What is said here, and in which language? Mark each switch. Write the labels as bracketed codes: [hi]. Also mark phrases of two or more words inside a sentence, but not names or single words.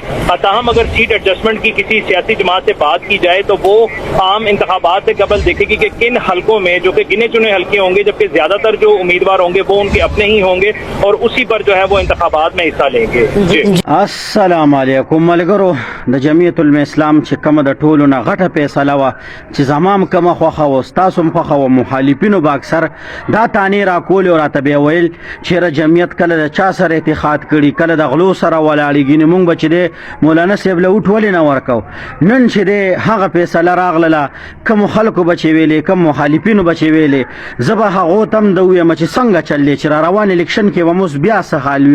[ur] تاہم اگر سیٹ ایڈجسٹمنٹ کی کسی سیاسی جماعت سے بات کی جائے تو وہ عام انتخابات سے قبل دیکھے گی کہ کن حلقوں میں، جو کہ گنے چنے حلقے ہوں گے، جبکہ زیادہ تر جو امیدوار ہوں گے وہ ان کے اپنے ہی ہوں گے اور اسی پر جو ہے وہ انتخابات میں حصہ لیں گے. [ps] السلام علیکم ملګرو د جمعیت علماء اسلام چې کومه د ټولو نه غټه فیصله وه چې زمام کومه خوښه وه ستاسو هم خوښه وه، مخالفینو به اکثر دا تانې راکولې او راته به یې ویل چېرې جمعیت کله د چا سره اتحاد کړي، کله د غلو سره ولاړېږي. نو موږ به چې دی مولانا صاحب له وټ ولې نه ورکو. نن چې دی هغه فیصله راغله، کومو خلکو به چې ویلې، کوم مخالفینو به چې ویلې، زه به هغو ته هم د ووایم چې څنګه چل دی چې را روان الیکشن کې به موږ بیا څه حال وي.